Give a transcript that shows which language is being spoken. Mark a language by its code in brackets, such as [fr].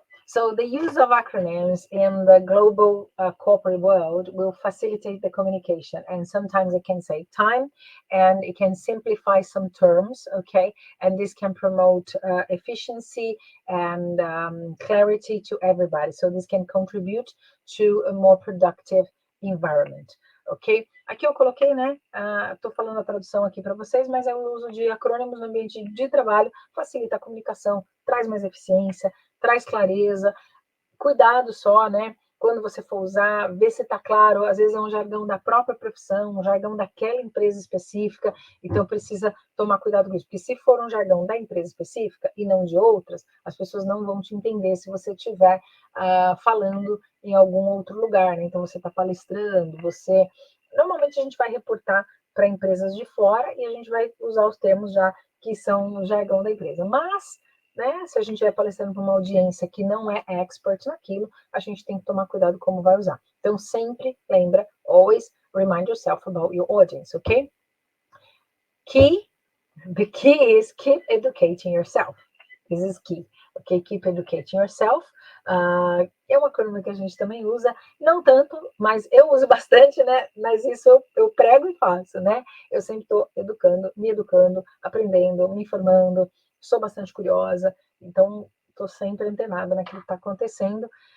[en] So the use of acronyms in the global corporate world will facilitate the communication, and sometimes it can save time, and it can simplify some terms, okay? And this can promote efficiency and clarity to everybody. So this can contribute to a more productive environment, ok? [pt] Aqui eu coloquei, né? Estou falando a tradução aqui para vocês, mas é o uso de acrônimos no ambiente de trabalho, facilita a comunicação, traz mais eficiência, traz clareza, cuidado só, né? Quando você for usar, vê se está claro, às vezes é um jargão da própria profissão, um jargão daquela empresa específica, então precisa tomar cuidado com isso, porque se for um jargão da empresa específica e não de outras, as pessoas não vão te entender se você estiver falando em algum outro lugar, né? Então você está palestrando, normalmente a gente vai reportar para empresas de fora e a gente vai usar os termos já que são o jargão da empresa, mas né? Se a gente estiver palestrando para uma audiência que não é expert naquilo, a gente tem que tomar cuidado como vai usar. Então, sempre lembra, [en] always remind yourself about your audience, ok? The key is keep educating yourself. This is key, ok? Keep educating yourself. [pt] É uma acrônimo que a gente também usa, não tanto, mas eu uso bastante, né? Mas isso eu prego e faço, né? Eu sempre estou me educando, aprendendo, me informando, sou bastante curiosa, então estou sempre antenada naquilo que está acontecendo.